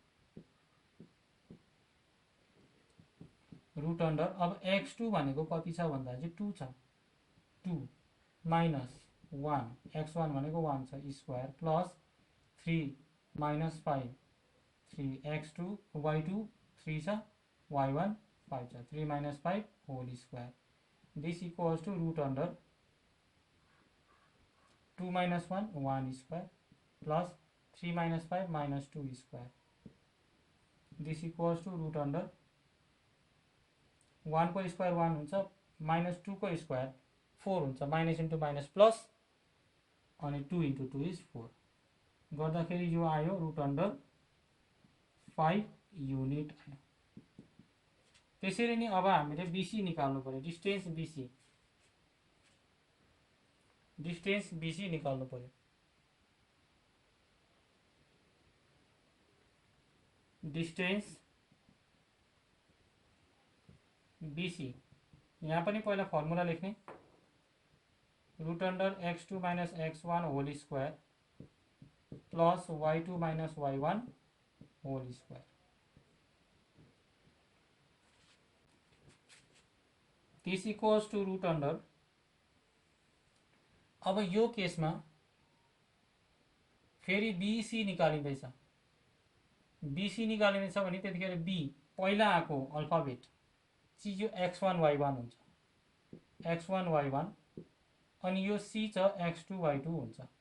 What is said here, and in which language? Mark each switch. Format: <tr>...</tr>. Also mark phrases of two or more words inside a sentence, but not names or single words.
<en>root under</en> <ne>अब x2 भनेको कति छ भन्दा चाहिँ 2 छ, 2 माइनस 1 x1 भनेको 1 छ</ne> <en>square plus</en> <ne>3 माइनस 5 3 x2 y2 3 छ y1 5 छ 3 माइनस 5</ne> <en>whole square. this equals to root under 2 minus 1 1 square plus 3 minus 5 minus 2 square. this equals to root under</en> <ne>1 को स्क्वायर 1 हुन्छ, माइनस 2 को स्क्वायर 4 हुन्छ,</ne> <en>minus into minus plus</en> <ne>अनि</ne> <en>2 into 2 is 4</en> <ne>गर्दाखेरि यो आयो</ne> <en>root under</en> <ne>5 युनिट आयो। त्यसरी नै अब हामीले बीसी निकाल्नु पर्यो, डिस्टेन्स बीसी, डिस्टेन्स बीसी निकाल्नु पर्यो। डिस्टेन्स बीसी यहाँ पनि पहिला फर्मुला लेख्ने,</ne> <en>root under x2 minus x1 whole square plus y2 minus y1 whole square. this equals to root under,</en> <ne>अब यो केसमा फेरि बीसी निकालिँदैछ, बीसी निकालिँदैछ भने त्यतिखेर बी पहिला आएको अल्फाबेट चाहिँ यो x1 y1 हुन्छ, x1 y1 अनि यो सी छ x2 y2 हुन्छ।</ne>